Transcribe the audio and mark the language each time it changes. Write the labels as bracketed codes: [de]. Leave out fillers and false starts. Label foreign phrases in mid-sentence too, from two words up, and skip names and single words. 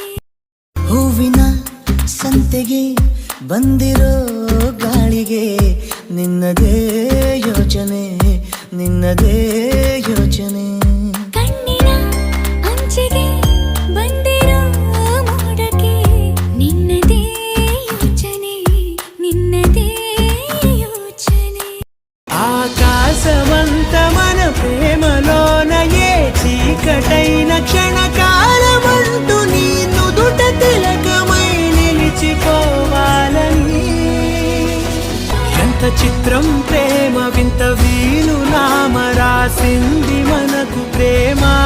[kn] ಹೂವಿನ ಸಂತೆಗೆ ಬಂದಿರೋ ಗಾಳಿಗೆ ನಿನ್ನದೇ ಯೋಚನೆ ನಿನ್ನದೇ ಯೋಚನೆ ಕಣ್ಣಿನ ಅಂಚಿಗೆ ಬಂದಿರೋ ಮೋಡಕ್ಕೆ ನಿನ್ನದೇ ಯೋಚನೆ ನಿನ್ನದೇ ಯೋಚನೆ [te] ఆకాశమంత మన ప్రేమలోన ఏ చీకటైన క్షణకాలమంటూ నీ నుదుట తిలకమై నిలిచిపోవాలని ఎంత చిత్రం ప్రేమ వింత వీలు నామ రాసింది మనకు ప్రేమ